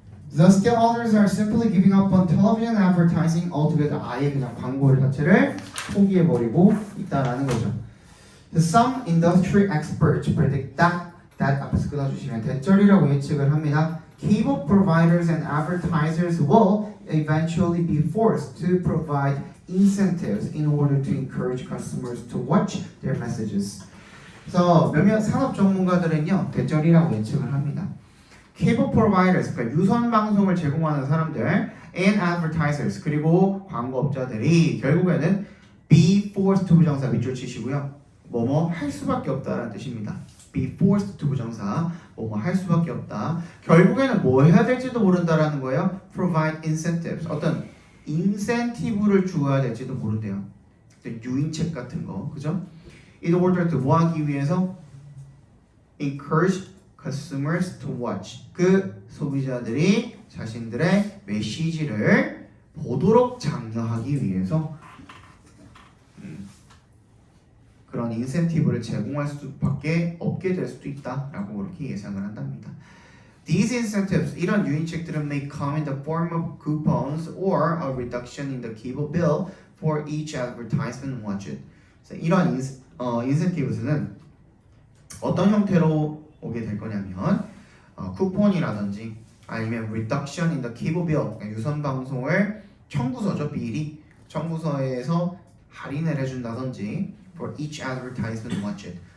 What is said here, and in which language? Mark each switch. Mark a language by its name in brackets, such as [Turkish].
[English] The still others are simply giving up on television advertising altogether. [Korean] 아예 그냥 광고 자체를 포기해버리고 있다라는 거죠. [English] Some industry experts predict that [Korean] 앞에서 끊어주시면 대절이라고 예측을 합니다. [English] Cable providers and advertisers will eventually be forced to provide incentives in order to encourage customers to watch their messages. [Korean] 그래서 몇몇 산업 전문가들은요 대절이라고 예측을 합니다. [English] Cable providers, [Korean] 그러니까 유선 방송을 제공하는 사람들, [English] and advertisers, [Korean] 그리고 광고업자들이 결국에는 [English] be forced to [Korean] 부정사 밑줄 치시고요. 뭐뭐 할 수밖에 없다라는 뜻입니다. [English] be forced to [Korean] 부정사, 뭐뭐 할 수밖에 없다. 결국에는 뭐 해야 될지도 모른다라는 거예요. [English] provide incentives, [Korean] 어떤 인센티브를 주어야 될지도 모른대요. 유인책 같은 거, 그죠? [English] In order to [Korean] 뭐 하기 위해서? [English] encourage consumers to watch. [Korean] 그 소비자들이 자신들의 메시지를 보도록 장려하기 위해서 그런 인센티브를 제공할 수밖에 없게 될 수도 있다라고 그렇게 예상을 한답니다. [English] These incentives, [Korean] 이런 유인책들은 [English] may come in the form of coupons or a reduction in the Kibo bill for each advertisement watched. [Korean] 그래서 이런 인센티브스는 어떤 형태로 오게 될 거냐면 쿠폰이라든지 아니면 [English] reduction in the Kibo bill, [Korean] 그러니까 유선 방송을 청구서죠, 비리 청구서에서 할인을 해준다든지 [English] for each advertisement watched.